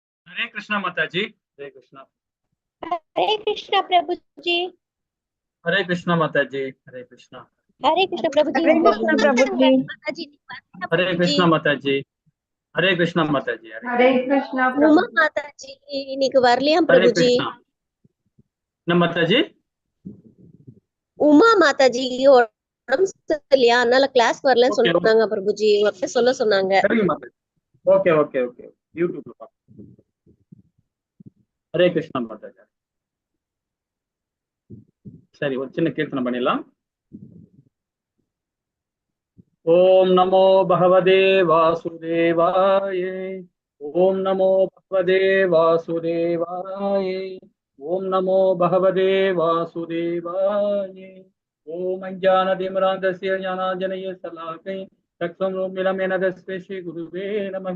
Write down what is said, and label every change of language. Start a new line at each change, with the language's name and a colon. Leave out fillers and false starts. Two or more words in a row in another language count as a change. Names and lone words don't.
Hindi: हरे कृष्णा माता जी। हरे कृष्णा। हरे कृष्णा प्रभु जी। हरे कृष्णा माता जी। हरे कृष्णा। हरे कृष्ण प्रभु जी। हरे कृष्ण प्रभु जी। माता जी हरे प्रभु जी। कृष्णा माता जी। हरे कृष्णा माता जी। हरे कृष्णा प्रभु उमा माता जी
Tamil: இன்னைக்கு வரலையாம்
Hindi: हरे
Tamil: பிரபுஜி.
Hindi: कृष्णा। न माता जी
Tamil: உமா மாதா ஜி உடம்பு சரியில்லையா, அதனால கிளாஸ் வரலன்னு
English: okay okay
Tamil: சொன்னாங்க பிரபுஜி. உங்ககிட்ட சொல்ல சொன்னாங்க. சரிங்க மாता
Hindi: जी।
English: okay okay okay YouTube
Hindi: पा। हरे कृष्णा माता जी।
Tamil: சரி ஒரு சின்ன கீர்த்தனை பண்ணிடலாம்।
Sanskrit: ओम नमो भगवते वासुदेवाय। ओम नमो भगवते वासुदेवाय। ओम नमो भगवते वासुदेवाय। ओम अज्ञानतिमिरान्धस्य ज्ञानाञ्जनस्य शलाकैः चक्षुरुन्मीलितं तस्मै श्रीगुरुवे नमः।